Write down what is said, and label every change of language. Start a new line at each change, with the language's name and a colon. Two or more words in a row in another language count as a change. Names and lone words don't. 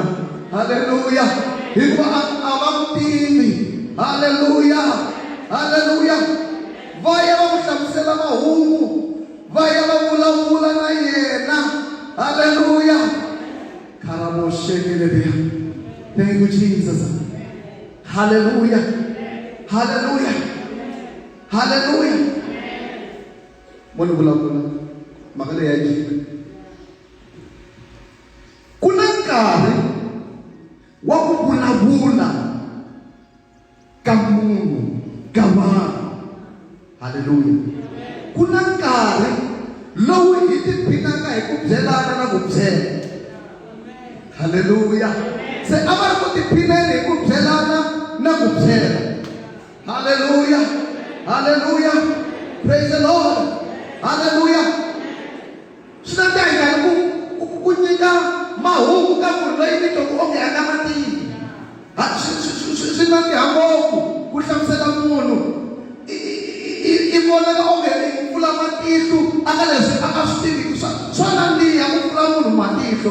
Tsonga: Hallelujah. Hikuva a va ku tivi. Hallelujah. Hallelujah. Va ya va n'wi hlamusela mahungu, va ya va vulavula na yena. Hallelujah. Karaboshekelebeya.
English: Thank you, Jesus.
Tsonga: Hallelujah. Hallelujah. Hallelujah. Mwana vulavula mhaka leyi ya jika. Ku na nkarhi wa ku vulavula ka munhu, ka vanhu. Hallelujah. Ku na nkarhi lowu hi tiphinaka hi ku byelana na ku byela. Hallelujah. Se a va ri ku tiphineni hi ku byelana na ku byela. Hallelujah. Hallelujah.
English: Praise the Lord.
Tsonga: Hallelujah. Swi na nkarhi ku nyika mahungu ka munhu loyi mi twa onge a nga ma tivi. Swi na nkarhi ngopfu ku hlamusela munhu i vonaka onge i pfula matihlo aka leswi a nga swi tiviki swa nandziha ku pfula munhu matihlo.